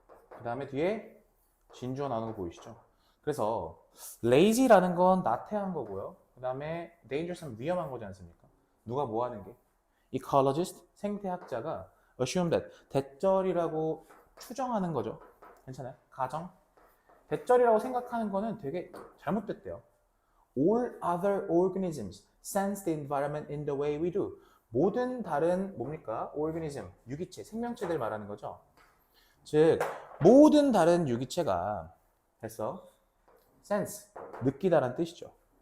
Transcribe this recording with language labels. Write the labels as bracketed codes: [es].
[ko] 그 다음에 뒤에 진주어 나오는 거 보이시죠? 그래서 lazy라는 건 나태한 거고요. 그 다음에 dangerous는 위험한 거지 않습니까? 누가 뭐 하는 게? ecologist, 생태학자가 [en] assume that [ko] 대절이라고 추정하는 거죠. 괜찮아요? 가정. 대절이라고 생각하는 거는 되게 잘못됐대요. [en] All other organisms sense the environment in the way we do. [ko] 모든 다른 뭡니까? organism, 유기체, 생명체들 말하는 거죠. 즉 모든 다른 유기체가 됐어? sense, 느끼다란 뜻이죠.